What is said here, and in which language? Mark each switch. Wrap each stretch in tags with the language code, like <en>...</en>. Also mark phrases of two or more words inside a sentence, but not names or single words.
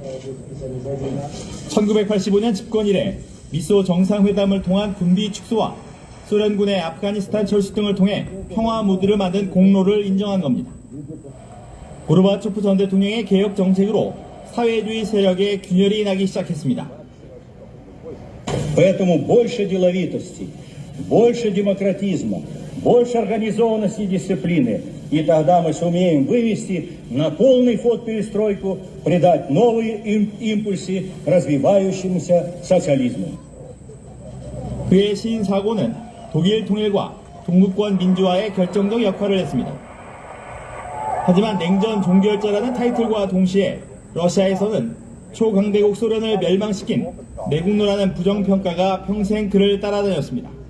<ko>1985년 집권 이래 미소 정상회담을 통한 군비 축소와 소련군의 아프가니스탄 철수 등을 통해 평화 무드를 만든 공로를 인정한 겁니다. 고르바초프 전 대통령의 개혁 정책으로 사회주의 세력의 균열이 나기 시작했습니다.</ko> <ru>Поэтому больше деловитости, больше демократизма, больше организованности и дисциплины. И тогда мы сумеем вывести на полный ход перестройку, придать новые импульсы развивающемуся социализму.</ru> <ko>그의 시인사고는 독일 통일과 동구권 민주화에 결정적 역할을 했습니다. 하지만 냉전 종결자라는 타이틀과 동시에 러시아에서는 초강대국 소련을 멸망시킨 매국노라는 부정평가가 평생 그를 따라다녔습니다.</ko>